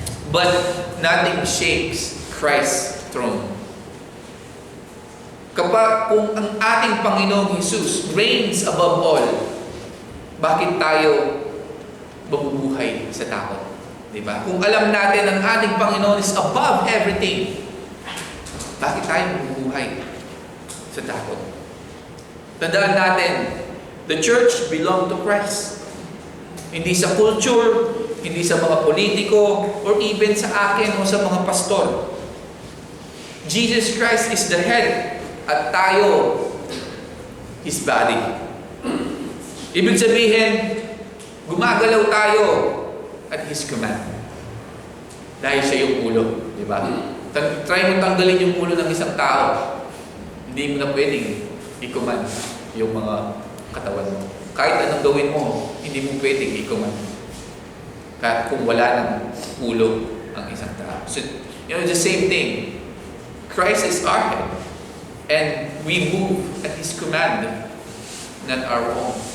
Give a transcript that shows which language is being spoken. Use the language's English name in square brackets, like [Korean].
[English] But nothing shakes Christ's throne. [Filipino] Kung ang ating Panginoong Jesus [English] reigns above all, [Filipino] bakit tayo mabubuhay sa takot? Di ba? Kung alam natin ang ating Panginoon [English] is above everything, [Filipino] bakit tayo mabubuhay sa takot? [English] Tandaan natin, the church belongs to Christ. [Filipino] Hindi sa culture, hindi sa mga politiko, or even sa akin o sa mga pastor. [English] Jesus Christ is the head [Filipino] at tayo, [English] His body. [Filipino] Ibig sabihin, gumagalaw tayo [English] at His command. [Filipino] Dahil siya yung ulo, di ba? Try mo tanggalin yung ulo ng isang tao. Hindi mo na pwedeng i-command yung mga katawan mo. Kahit anong gawin mo, hindi mo pwedeng i-command. Kahit kung wala ng ulo ang isang tao. [English] So, the same thing. Christ is our head. And we move at His command, not our own.